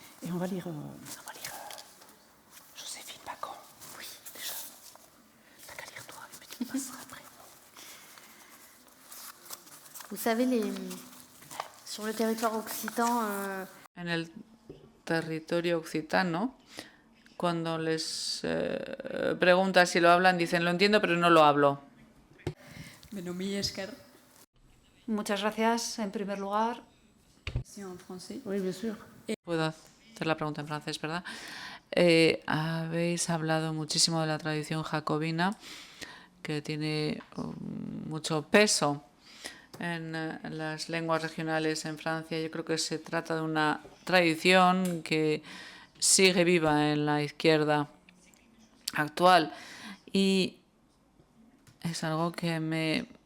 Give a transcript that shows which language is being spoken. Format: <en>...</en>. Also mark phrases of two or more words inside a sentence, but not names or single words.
<fr>on va lire Joséphine Bacon. Oui, déjà. T'as qu'à lire toi, et puis tu passeras après. Vous savez, sur le territoire occitan,</fr> <es>En el territorio occitano, cuando les preguntas si lo hablan, dicen, lo entiendo, pero no lo hablo. Muchas gracias, en primer lugar.</es> <fr>Oui, bien sûr.</fr> <es>Puedo hacer la pregunta en francés, ¿verdad? Habéis hablado muchísimo de la tradición jacobina, que tiene mucho peso en las lenguas regionales en Francia. Yo creo que se trata de una tradición que sigue viva en la izquierda actual y es algo que me</es>